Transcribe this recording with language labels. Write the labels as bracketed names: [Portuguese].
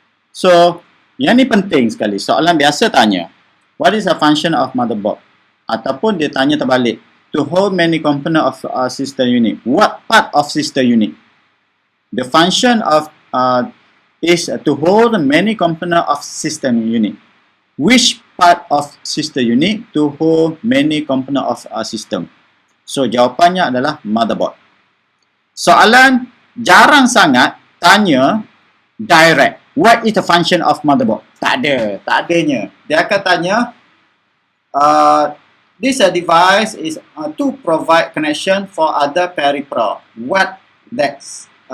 [Malay] So, yang ni penting sekali. Soalan biasa tanya, [English] what is the function of motherboard? [Malay] Ataupun dia tanya terbalik, [English] to hold many components of system unit. What part of system unit? The function of is to hold many components of system unit. Which part of system unit to hold many components of system? [Malay] So, jawapannya adalah motherboard. Soalan jarang sangat tanya direct. [English] What is the function of motherboard? [Malay] Tak adanya. Dia akan tanya, [English] this device is to provide connection for other peripheral. What that's